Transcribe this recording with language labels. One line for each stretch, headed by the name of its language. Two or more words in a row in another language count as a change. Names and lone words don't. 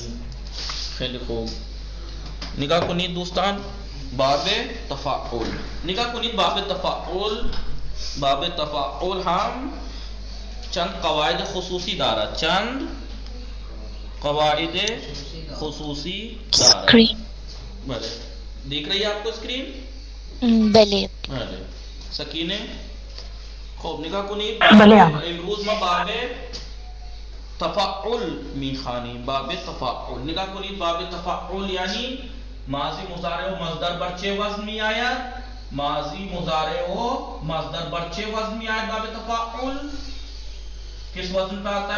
Persian: خیلی خوب. نگاه کنید دوستان. باب تفاعل نگاه کنید. باب تفاعل هم چند قواعد خصوصی دارد. چند قواعد خصوصی دارد.
Urdu: بله دیکھ رہی ہے آپ کو اسکرین؟
Persian: بله. بله سکینه. خب نگاه کنید. بله. امروز ما باب تفاعل میخوانیم. باب تفاعل نگاه کنید. باب تفاعل یعنی ماضی مضارع و مصدر بر چه وزن می آید؟ ماضی مضارع و مصدر بر چه وزن می آید؟
Urdu: باب تفاعل کس وزن پہ آتا ہے؟